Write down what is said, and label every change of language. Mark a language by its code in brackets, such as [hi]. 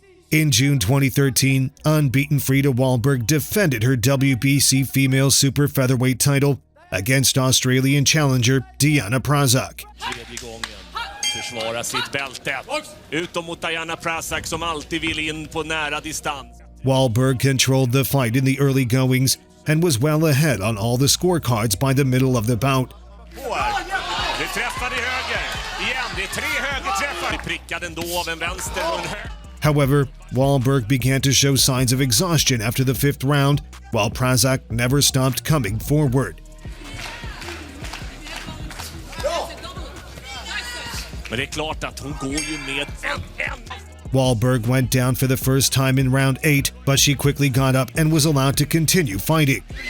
[en] In June 2013, unbeaten Frida Wahlberg defended her WBC female super featherweight title against Australian challenger Diana Prazak. [sv] Försvara sitt bälte. Utom mot Diana Prazak som alltid vill in på nära distans. [en] Wahlberg controlled the fight in the early goings and was well ahead on all the scorecards by the middle of the bout. [sv] Det träffade höger. Igen, det är 3 högerträffar. Det prickade ändå av en vänster och en höger. [en] However, Wahlberg began to show signs of exhaustion after the 5th round, while Prazak never stopped coming forward. [sv] Men det är klart att hon går ju med en. [en] Wahlberg went down for the first time in round 8, but she quickly got up and was allowed to continue fighting.